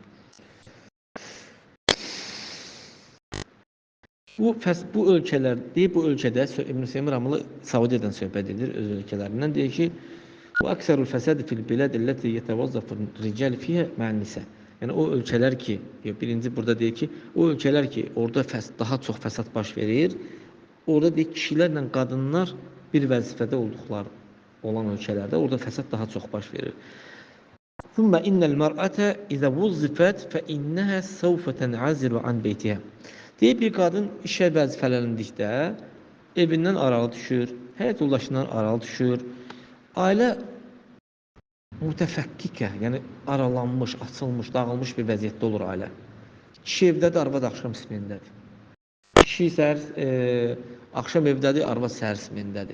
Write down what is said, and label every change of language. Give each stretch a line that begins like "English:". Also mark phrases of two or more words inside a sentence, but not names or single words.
Azerbaijani: Bu ölkələrdə, bu ölkədə İbn Seymur Ramlı Saudiyadan söhbət edir, öz ölkələrindən deyir ki, bu
Arabic: أكثر الفساد في البلاد التي يتوظف الرجال فيها مع النساء.
Azerbaijani: Yəni o ölkələr ki, birinci burada deyir ki, o ölkələr ki, orada daha çox fəsad baş verir, orada deyir kişilərlə qadınlar bir vəzifədə olduqları olan ölkələrdə orada fəsad daha çox baş verir.
Arabic: ثم إن المرأة إذا وظفت فإنها سوف تنعزل عن بيتها.
Azerbaijani: Deyib bir qadın işə vəzifələndikdə evindən aralı düşür, həyat yoldaşından aralı düşür. Ailə mütəfəkkikə, yəni aralanmış, açılmış, dağılmış bir vəziyyətdə olur ailə. Kişi evdədir, arvad axşam ismindədir. Kişi axşam evdədir, arvad səhər ismindədir.